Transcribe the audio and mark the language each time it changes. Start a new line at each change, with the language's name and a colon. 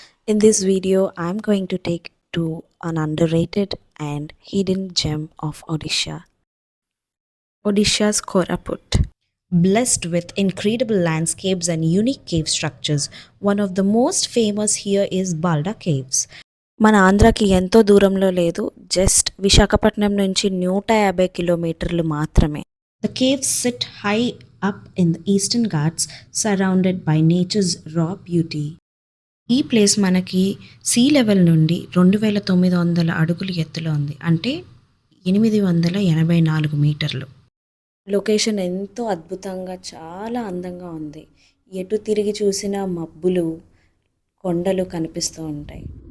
English: In this video, I'm going to take to an underrated and hidden gem of Odisha. Odisha's Koraput. Blessed with incredible landscapes and unique cave structures, one of the most famous here is Balda Caves.
Telugu: మన ఆంధ్రాకి ఎంతో దూరంలో లేదు, just Visakhapatnam నుంచి 150 కిలోమీటర్లు మాత్రమే.
English: The caves sit high up in the eastern Ghats, surrounded by nature's raw beauty.
Telugu: ఈ place మనకి సీ లెవెల్ నుండి 2900 అడుగులు ఎత్తులో ఉంది, అంటే 884 మీటర్లు. లొకేషన్ ఎంతో అద్భుతంగా చాలా అందంగా ఉంది. ఎటు తిరిగి చూసినా మబ్బులు, కొండలు కనిపిస్తూ ఉంటాయి.